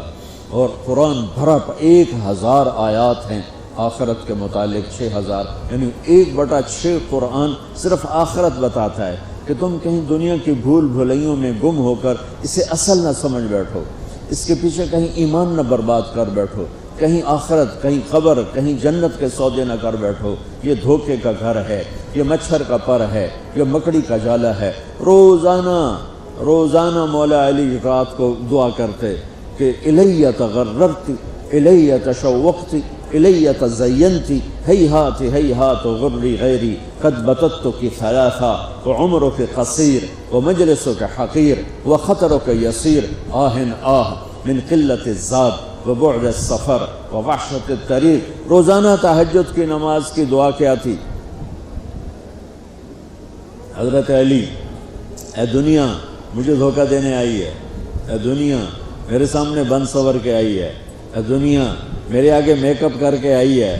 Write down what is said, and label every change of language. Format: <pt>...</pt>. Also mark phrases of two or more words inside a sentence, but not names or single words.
<ur>اور قرآن بھرا 1000 آیات ہیں آخرت کے متعلق، 6000، یعنی 1/6 قرآن صرف آخرت بتاتا ہے کہ تم کہیں دنیا کی بھول بھلائیوں میں گم ہو کر اسے اصل نہ سمجھ بیٹھو، اس کے پیچھے کہیں ایمان نہ برباد کر بیٹھو، کہیں آخرت، کہیں قبر، کہیں جنت کے سودے نہ کر بیٹھو۔ یہ دھوکے کا گھر ہے، یہ مچھر کا پر ہے، یہ مکڑی کا جالا ہے۔ روزانہ مولا علی رات کو دعا کرتے کہ</ur> <ar>الی تغررت، الی تشوقت، الی تزینت، ہیہات ہیہات غری غیری قد بتتک ثلاثا وعمرک قصیر ومجلسک حقیر وخطرک یسیر آہ آہ من قلت الزاد وبعد السفر ووحشت الطریق۔</ar> <ur>روزانہ تہجد کی نماز کی دعا کیا تھی؟ حضرت علی، اے دنیا مجھے دھوکہ دینے آئی ہے، اے دنیا میرے سامنے بن سور کے آئی ہے، اے دنیا میرے آگے میک اپ کر کے آئی ہے۔</ur>